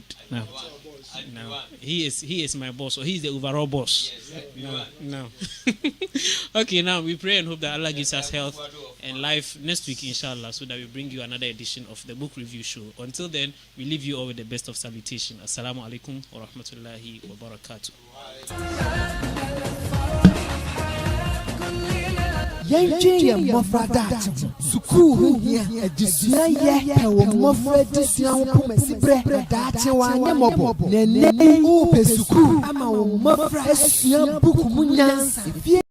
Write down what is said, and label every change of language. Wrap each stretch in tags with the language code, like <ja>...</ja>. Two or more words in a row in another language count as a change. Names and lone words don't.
<en>Now he is my boss, so he's the overall boss. No. Okay, now we pray and hope that Allah gives us health and life next week, inshallah, so that we bring you another edition of the book review show. Until then, we leave you all with the best of salutation.</en> <ar>Assalamu alaikum wa rahmatullahi wa barakatuh.</ar> <ak>Yenji mofrada sukuu hia edisua ye ewo mofra edisua ho pomasi bre dache wa nyemobo nene u pe sukuu ama wo mofra esua buku munyansa</ak>